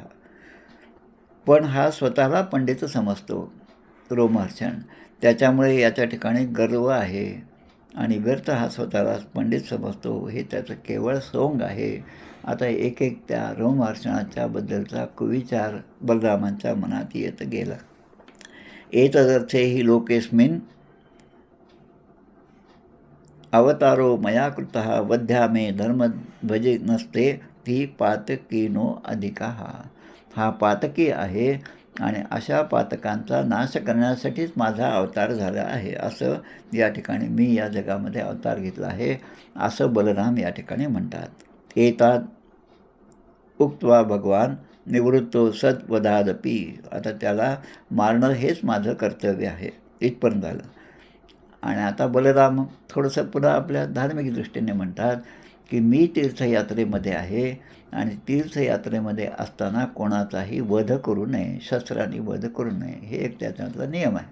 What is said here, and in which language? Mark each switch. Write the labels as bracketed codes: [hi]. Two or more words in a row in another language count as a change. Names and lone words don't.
[mr] पण हा स्वतःला पंडित समजतो रोमहर्षण. त्याच्यामुळे याच्या ठिकाणी गर्व आहे. आणि व्यर्थ हा स्वतःलाच पंडित समजतो, हे त्याचं केवळ सोंग आहे. आता एक एक त्या रोमहर्षणाच्या बद्दलचा कुविचार बलरामांच्या मनात येत गेला. [sa] एतदर्थे हि लोकेस्मिन् अवतारो मया कृतः वध्या मे धर्मध्वजे नसते ती पातकीनो अधिका. [mr] हा पातकी आहे आणि अशा पातकांचा नाश करण्यासाठीच माझा अवतार झाला आहे. असं या ठिकाणी मी या जगामध्ये अवतार घेतला आहे असं बलराम या ठिकाणी म्हणतात. [sa] एतात उक्त्वा भगवान निवृत्तो सद्वदादपी. [mr] आता त्याला मारणं हेच माझं कर्तव्य आहे, इथपर्यंत झालं. आणि आता बलराम थोडंसं पुन्हा आपल्या धार्मिक दृष्टीने म्हणतात की मी तीर्थयात्रेमध्ये आहे आणि तीर्थयात्रेमध्ये असताना कोणाचाही वध करू नये, शस्त्राने वध करू नये, हे एक त्याच्यातला नियम आहे.